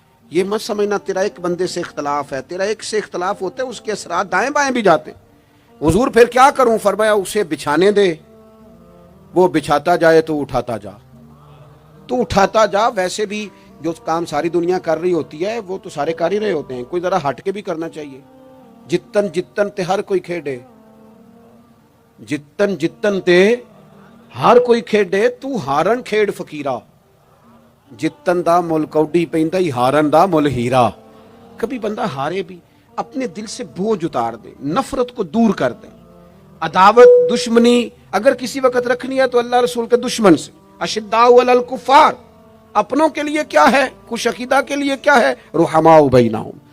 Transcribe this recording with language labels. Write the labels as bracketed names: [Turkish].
[Urdu] یہ مت سمجھنا تیرا ایک بندے سے اختلاف ہے، تیرا ایک سے اختلاف ہوتا ہے اس کے اثرات دائیں بائیں بھی جاتے. حضور پھر کیا کروں؟ فرمایا اسے بچھانے دے، وہ بچھاتا جائے تو اٹھاتا جا، تو اٹھاتا جا. ویسے بھی جو کام ساری دنیا کر رہی ہوتی ہے وہ تو سارے کر ہی رہے ہوتے ہیں، کوئی ذرا ہٹ کے بھی کرنا چاہیے. [Punjabi] جتن جتن تے ہر کوئی کھیڈے، جتن جتن تے ہر کوئی کھیڈے، تو ہارن کھیڈ فقیرا. جتن دا مل کوڈی پیندا ہی ہارن دا مل ہیرا. [Urdu] کبھی بندہ ہارے بھی اپنے دل سے بوجھ اتار دے، نفرت کو دور کر دے. عداوت دشمنی اگر کسی وقت رکھنی ہے تو اللہ رسول کے دشمن سے. [Arabic] اشداء علی الکفار، [Urdu] اپنوں کے لیے کیا ہے، خوش عقیدہ کے لیے کیا ہے، [Arabic] رحماء بینہم.